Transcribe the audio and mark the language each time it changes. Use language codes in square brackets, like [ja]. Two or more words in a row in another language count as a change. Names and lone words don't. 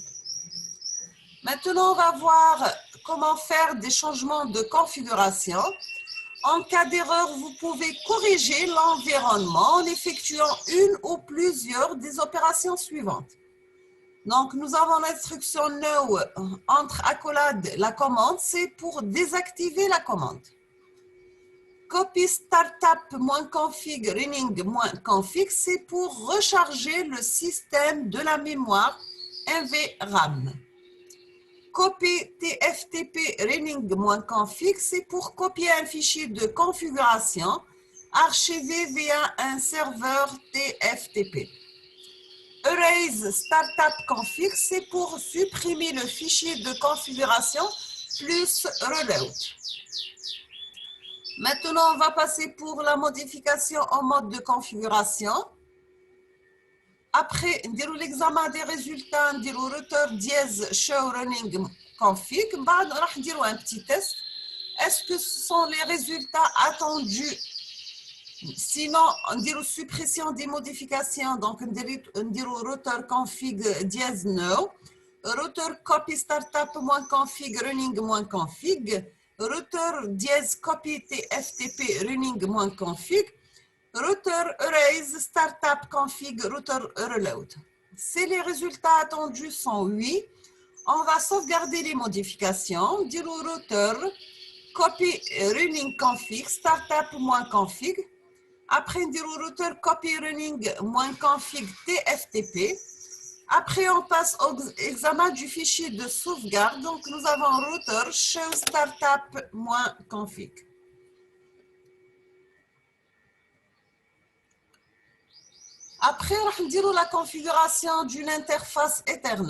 [fr] Maintenant, on va voir comment faire des changements de configuration. En cas d'erreur, vous pouvez corriger l'environnement en effectuant une ou plusieurs des opérations suivantes. Donc, nous avons l'instruction no entre accolades, la commande, c'est pour désactiver la commande. [en] Copy startup-config running-config, [fr] c'est pour recharger le système de la mémoire NVRAM. [en] Copy tftp running-config, [fr] c'est pour copier un fichier de configuration archivé via un serveur TFTP. [en] Erase startup config, [fr] c'est pour supprimer le fichier de configuration plus reload. Maintenant, on va passer pour la modification en mode de configuration. Après, l'examen des résultats, le router dièse [en] show running config, [fr] on va faire un petit test. Est-ce que ce sont les résultats attendus? Sinon, on dit suppression des modifications, donc on dit [en] router config dièse no, router copy startup-config running-config, router dièse copy tftp running-config, router erase startup config router reload. [fr] Si les résultats attendus sont oui, on va sauvegarder les modifications, dire au router [en] copy running config startup-config. [fr] Après, on dit au router [en] copy running-config tftp. [fr] Après, on passe au examen du fichier de sauvegarde. Donc, nous avons [en] router show startup-config. [fr] Après, on va dire la configuration d'une interface Ethernet.